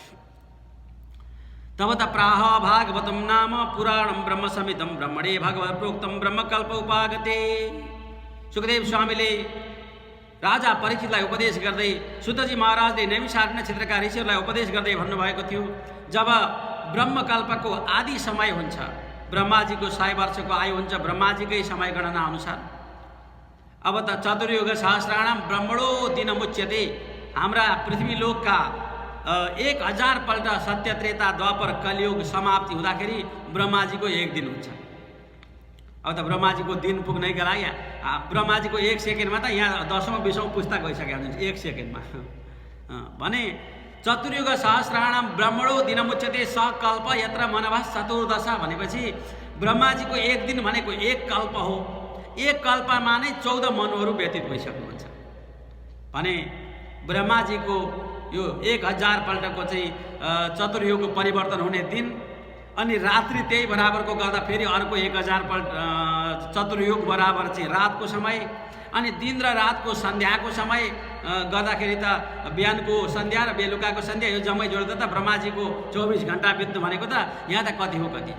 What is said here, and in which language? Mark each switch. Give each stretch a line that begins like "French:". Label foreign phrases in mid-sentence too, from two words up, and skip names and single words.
Sanskrit: तब त प्राह भागवतं नाम पुराणं ब्रह्म संहितं ब्रह्मणे भगवत प्रोक्तं ब्रह्मकल्प उपागते।
Nepali: सुखदेव स्वामीले राजा परीक्षितलाई उपदेश गर्दै सुतजी महाराजले नैमिषारण्य क्षेत्रका ऋषिहरूलाई उपदेश गर्दै भन्नुभएको थियो, जब ब्रह्मकल्पको आदि समय हुन्छ, ब्रह्माजीको 100 वर्षको आयु हुन्छ ब्रह्माजीकै समय गणना अनुसार। अब त
Sanskrit: चतुर्युग सहस्राणाम ब्रह्मणो दिन मुच्यते,
Nepali: हाम्रा पृथ्वी लोकका 1000 पल्ट सत्य त्रेता द्वापर कलियुग समाप्ति हुँदाखेरि ब्रह्माजीको 1 दिन हुन्छ। अब त ब्रह्माजीको दिन पुग्नैका लागि ब्रह्माजीको 1 सेकेन्डमा त यहाँ 10औं 20औं पुस्ता गइसकेका हुन्छ 1 सेकेन्डमा। भने
Sanskrit: चतुर्युग सहस्राणाम ब्रह्मणो दिनमुच्यते सकल्प यत्र मनभः चतुर्दश
Nepali: भनेपछि ब्रह्माजीको 1 दिन भनेको 1 कल्प हो। 1 कल्पमा नै 14 मनुहरू व्यतीत भइसक्नुहुन्छ। भने ब्रह्माजीको यो 1000 पल्टको चाहिँ चतुर्युग परिवर्तन हुने दिन अनि रात्रि त्यही बराबरको गर्दा फेरि अर्को 1000 पल्ट चतुर्युग बराबर चाहिँ रातको समय अनि दिन र रातको सन्ध्याको समय गर्दाखेरि त बिहानको सन्ध्या र बेलुकाको सन्ध्या यो जम्मै जोड्दा त ब्रह्माजीको 24 घण्टा बित्नु भनेको त यहाँ त कति हो कति।